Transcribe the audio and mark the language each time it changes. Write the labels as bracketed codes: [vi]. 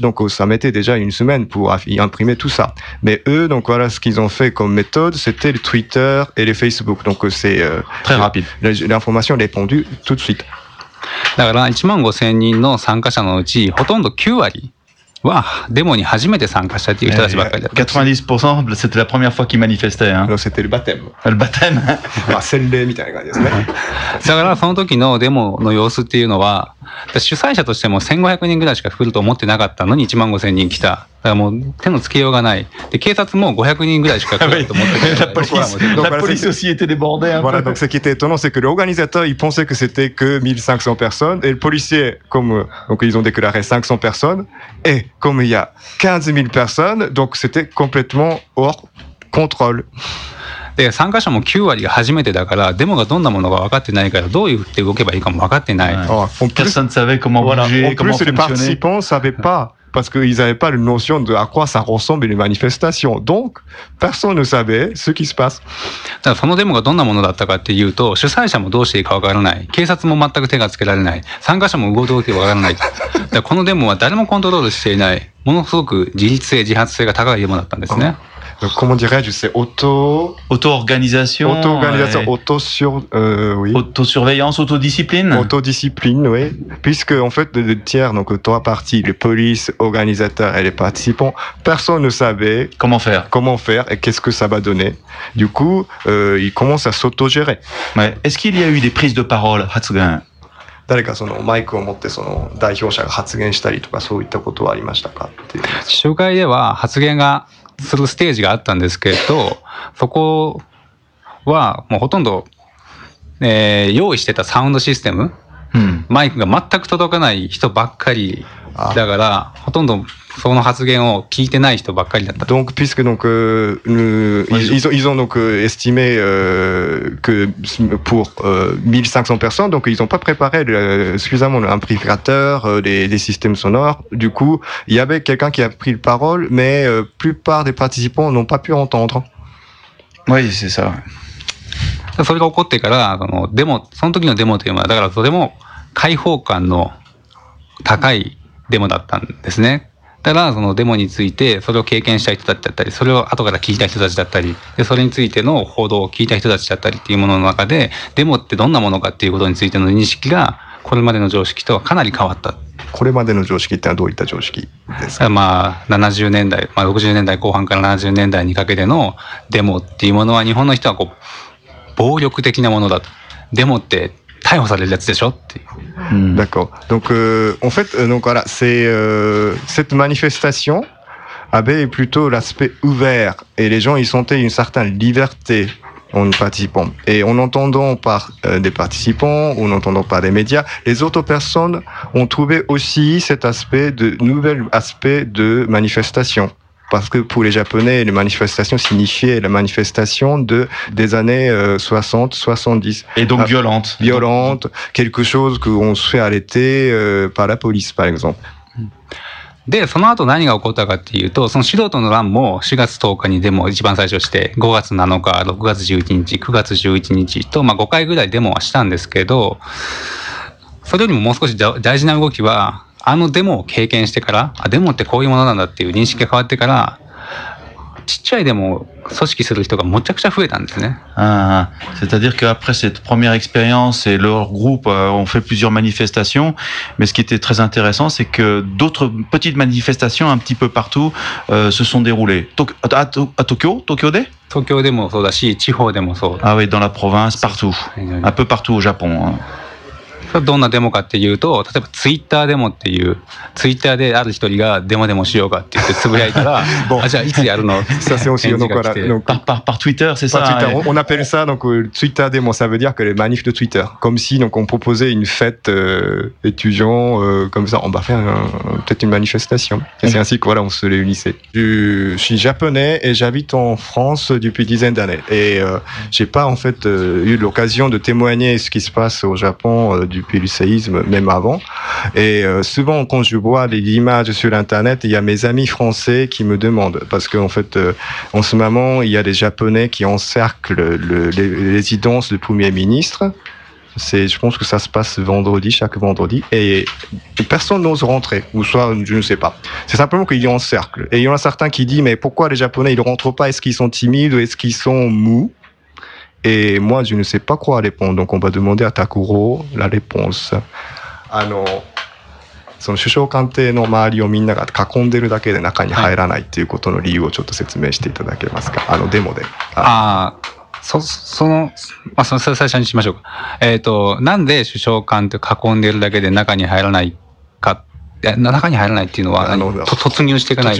[fr] Donc, ça mettait déjà une semaine pour imprimer tout ça. Mais eux, donc, voilà, ce qu'ils ont fait comme méthode, c'était le Twitter et le Facebook. Donc, c'est, très rapide. L'information est répandue tout de suite. [ja] だから1万5千人の参加者のうちほとんど9割はデモに初めて参加したという人たちばっかりだった。 [fr] 90% c'était la première fois qu'ils manifestaient, hein. C'était le baptême. Le baptême. [ja] まあ洗礼みたいな感じですね。だからその時のデモの様子っていうのは、主催者としても1500人ぐらいしか来ると思ってなかったのに1万5千人来た。だからもう手のつけようがない。で警察も500人ぐらいしか来ると思ってなかった。 [fr] La police aussi était débordée un peu. Voilà, donc ce qui était étonnant, c'est que l'organisateur, il pensait que c'était que 1500 personnes. Et le policier, comme, donc ils ont déclaré 500 personnes. Et comme il y a 15 000 personnes, donc c'était complètement hors contrôle. [ja] で参加者も9割が初めてだからデモがどんなものか分かってないからどう言って動けばいいかも分かってない。 [fr] Personne savait comment voilà. En plus, les participants savaient pas parce qu'ils avaient pas la notion de à quoi ça ressemble les manifestations. Donc, personne ne savait ce qui se passe. [ja] だからそのデモがどんなものだったかっていうと主催者もどうしていいか分からない。警察も全く手がつけられない。参加者も動いて分からない。だからこのデモは誰もコントロールしていない。ものすごく自律性自発性が高いデモだったんですね。 [fr] comment dirais-je, c'est auto-organisation, auto-organisation, auto-surveillance, autodiscipline. Autodiscipline, oui. Puisque en fait, les tiers, donc trois parties, les polices, organisateurs et les participants, personne ne savait comment faire et qu'est-ce que ça va donner. Du coup, ils commencent à s'auto-gérer. Ouais. Est-ce qu'il y a eu des prises de parole, Hatsugan? [ja] 誰かそのマイクを持ってその代表者が発言したりとかそういったことはありましたかっていう。集会では発言がするステージがあったんですけど、そこはもうほとんど、用意してたサウンドシステム、うん、マイクが全く届かない人ばっかりだから、ほとんどその発言を聞いてない人ばっかりだった。 [fr] Donc puisque donc ils ont donc estimé que pour 1500 personnes donc ils ont pas préparé suffisamment l'amplificateur, des systèmes sonores. Du coup, il y avait quelqu'un qui a pris la parole mais plupart des participants n'ont pas pu entendre. Oui, c'est ça. [ja] それが起こってからそのデモその時のデモというのはだからとても開放感の高いデモだったんですね。だからそのデモについてそれを経験した人たちだったりそれを後から聞いた人たちだったりでそれについての報道を聞いた人たちだったりっていうものの中でデモってどんなものかっていうことについての認識がこれまでの常識とはかなり変わった。これまでの常識ってのはどういった常識ですか？まあ70年代、まあ、60年代後半から70年代にかけてのデモっていうものは日本の人はこう暴力的なものだと。デモって逮捕されるやつでしょっていう。 [fr] D'accord. Donc, en fait, donc voilà, c'est cette manifestation avait plutôt l'aspect ouvert et les gens ils sentaient une certaine liberté en participant. Et en entendant par des participants ou en entendant par des médias, les autres personnes ont trouvé aussi cet aspect de nouvel aspect de manifestation. Parce que pour les Japonais, les manifestations signifiaient la manifestation des années 60, 70. Et donc violente. Violente, quelque chose qu'on se fait arrêter par la police, par exemple. [ja] で、その後何が起こったかっていうと、その素人の乱も4月10日にデモを一番最初して、5月7日、6月11日、9月11日と、まあ、5回ぐらいデモはしたんですけど、それよりももう少し大事な動きは、あのデモを経験してから、あ、デモってこういうものなんだっていう認識が変わってから、ちっちゃいデモを組織する人がむちゃくちゃ増えたんですね。 [fr] ああ、c'est-à-dire qu'après cette première expérience et leur groupe ont fait plusieurs manifestations, mais ce qui était très intéressant, c'est que d'autres petites manifestations un petit peu partout se sont déroulées. À Tokyo? [ja] Tokyo で？東京でもそうだし、地方でもそう。 [fr] Ah oui, dans la province, partout. Un peu partout au Japon. [ja] どんなデモかっていうと、例えばツイッターデモっていう、ツイッターである一人がデモデモしようかって言ってつぶやいたら、bon. あ、じゃあいつやるの？ [fr] ça c'est aussi donc voilà, donc par Twitter, c'est par ça. Twitter, on appelle ça donc Twitter demo, ça veut dire que les manifs de Twitter, comme si donc on proposait une fête étudiant comme ça, on va faire peut-être une manifestation. Et c'est ainsi que voilà, on se réunissait. Je suis japonais et j'habite en France depuis dizaines d'années et j'ai pas en fait eu l'occasion de témoigner ce qui se passe au Japon depuis le séisme, même avant. Et souvent, quand je vois des images sur Internet, il y a mes amis français qui me demandent. Parce qu'en fait, en ce moment, il y a des Japonais qui encerclent les résidences du Premier ministre. Je pense que ça se passe vendredi, chaque vendredi. Et personne n'ose rentrer, ou soit, je ne sais pas. C'est simplement qu'ils encerclent. Et il y en a certains qui disent, mais pourquoi les Japonais, ils ne rentrent pas? Est-ce qu'ils sont timides ou est-ce qu'ils sont mous? Et moi, je ne sais pas quoi répondre. Donc, on va demander à Takuro la réponse. [ja] あの、その首相官邸の周りをみんなが囲んでるだけで中に入らないっていうことの理由をちょっと説明していただけますか？あのデモで。ああ、その、まあ、その最初にしましょうか。なんで首相官って囲んでるだけで中に入らないか、中に入らないっていうのは、あの、突入していかないか。